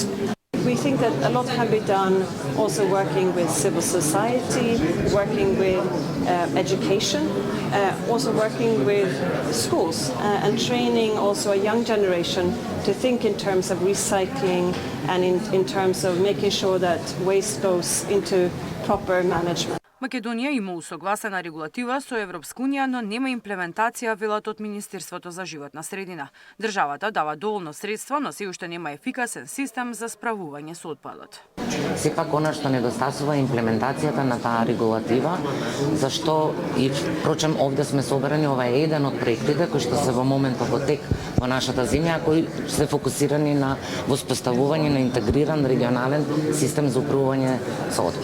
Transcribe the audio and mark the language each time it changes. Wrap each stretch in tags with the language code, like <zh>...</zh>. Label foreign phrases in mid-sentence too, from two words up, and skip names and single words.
<en>We think that a lot can be done also working with civil society, working with education, also working with schools and training also a young generation to think in terms of recycling and in terms of making sure that waste goes into proper management.</en> <mk>Македонија има усогласена регулатива со Европска унија, но нема имплементација, велат од Министерството за животна средина. Државата дава доволно средства, но се уште нема ефикасен систем за справување со отпадот. Сепак она што недостасува е имплементацијата на таа регулатива, зашто и впрочем овде сме собрани, ова е еден од проектите кои што се во моментот во тек во нашата земја, кои се фокусирани на воспоставување на интегриран регионален систем за управување со отпад.</mk>